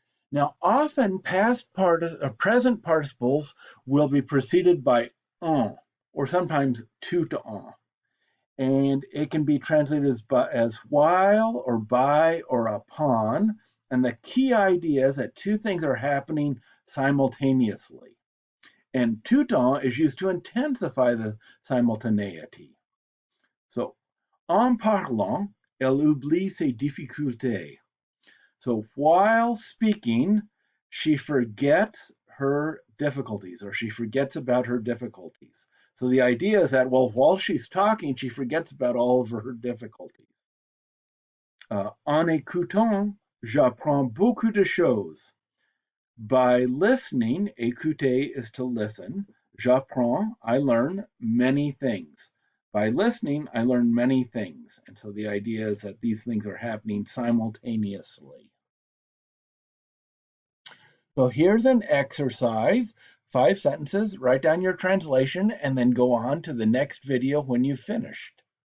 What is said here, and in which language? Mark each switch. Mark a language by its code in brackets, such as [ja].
[en] Now, often present participles will be preceded by un, or sometimes tout un. And it can be translated as while or by or upon. And the key idea is that two things are happening simultaneously. And tout temps is used to intensify the simultaneity. [fr] So, en parlant, elle oublie ses difficultés. [en] So, while speaking, she forgets her difficulties, or she forgets about her difficulties. So the idea is that, well, while she's talking, she forgets about all of her difficulties. [fr] En écoutant, j'apprends beaucoup de choses. [en] By listening, écouter is to listen. [fr] J'apprends, [en] I learn many things. By listening, I learn many things. And so the idea is that these things are happening simultaneously. So here's an exercise, 5 sentences, write down your translation, and then go on to the next video when you've finished.